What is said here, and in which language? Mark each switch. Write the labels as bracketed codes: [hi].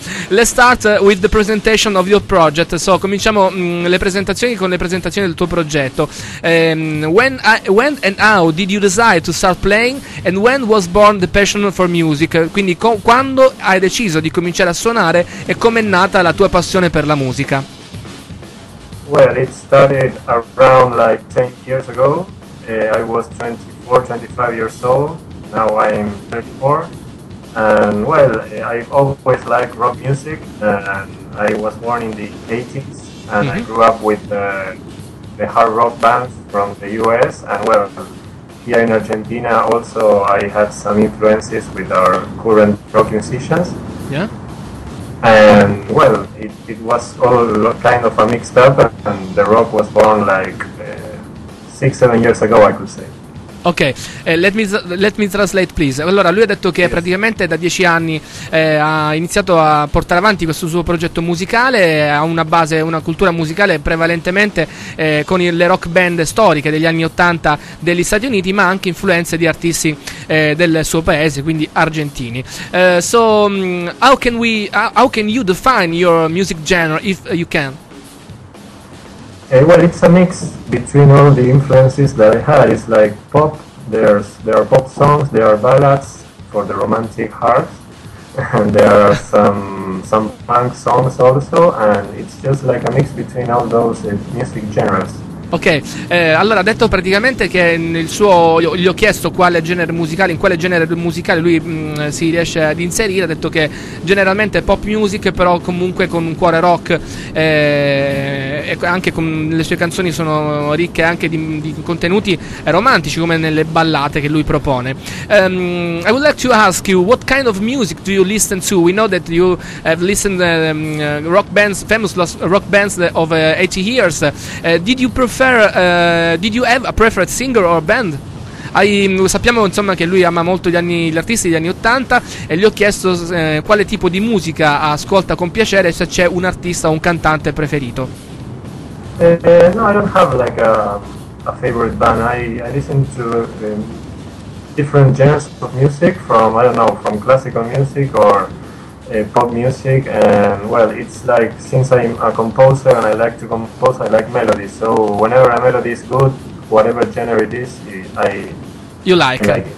[en] Let's start with the presentation of your project. [it] So, cominciamo le presentazioni con le presentazioni del tuo progetto. [en] When and how did you decide to start playing? And when was born the passion for music? [it] Quindi, quando hai deciso di cominciare a suonare e com'è nata la tua passione per la musica? [en] Well, it started around like 10 years ago. I was 24, 25 years old. Now I'm 34. And well, I always liked rock music. And I was born in the 80s. And mm-hmm. I grew up with the hard rock bands from the US. And well, here in Argentina also, I had some influences with our current rock musicians. Yeah. And well, it was all kind of a mixed up, and the rock was born like 6-7 years ago, I could say. Ok, let me translate please. [it] Allora, lui ha detto che praticamente da 10 anni ha iniziato a portare avanti questo suo progetto musicale, ha una base, una cultura musicale prevalentemente con le rock band storiche degli anni 80 degli Stati Uniti, ma anche influenze di artisti del suo paese, quindi argentini. [en] So how can you define your music genre if you can? Well, it's a mix between all the influences that I had. It's like pop, there are pop songs, there are ballads for the romantic heart, and there are some punk songs also, and it's just like a mix between all those music genres. [it] Ok, allora ha detto praticamente che nel suo, gli ho chiesto quale genere musicale, in quale genere musicale lui si riesce ad inserire, ha detto che generalmente è pop music, però comunque con un cuore rock, e anche con le sue canzoni sono ricche anche di contenuti romantici come nelle ballate che lui propone. [en] I would like to ask you, what kind of music do you listen to? We know that you have listened to rock bands, famous rock bands of 80 years. Did you have a preferred singer or band? [it] Sappiamo insomma che lui ama molto gli artisti degli anni 80 e gli ho chiesto quale tipo di musica ascolta con piacere, se c'è un artista o un cantante preferito. [en] No, I don't have like a favorite band. I listen to different genres of music, from I don't know, from classical music or pop music, and well, it's like, since I'm a composer and I like to compose, I like melodies, so whenever a melody is good, whatever genre it is, I like it.